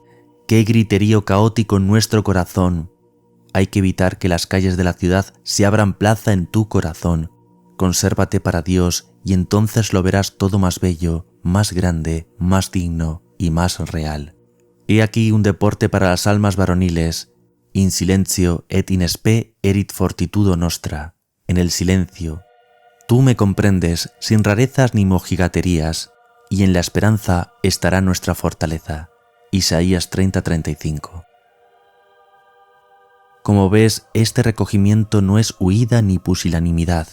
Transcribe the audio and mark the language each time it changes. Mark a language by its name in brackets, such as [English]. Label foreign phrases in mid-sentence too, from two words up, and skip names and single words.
[Spanish] ¡Qué griterío caótico en nuestro corazón! Hay que evitar que las calles de la ciudad se abran plaza en tu corazón. Consérvate para Dios, y entonces lo verás todo más bello, más grande, más digno y más real. He aquí un deporte para las almas varoniles. [Latin] In silentio et in spe erit fortitudo nostra. [Spanish] En el silencio. Tú me comprendes, sin rarezas ni mojigaterías, y en la esperanza estará nuestra fortaleza. Isaías 30:35. Como ves, este recogimiento no es huida ni pusilanimidad.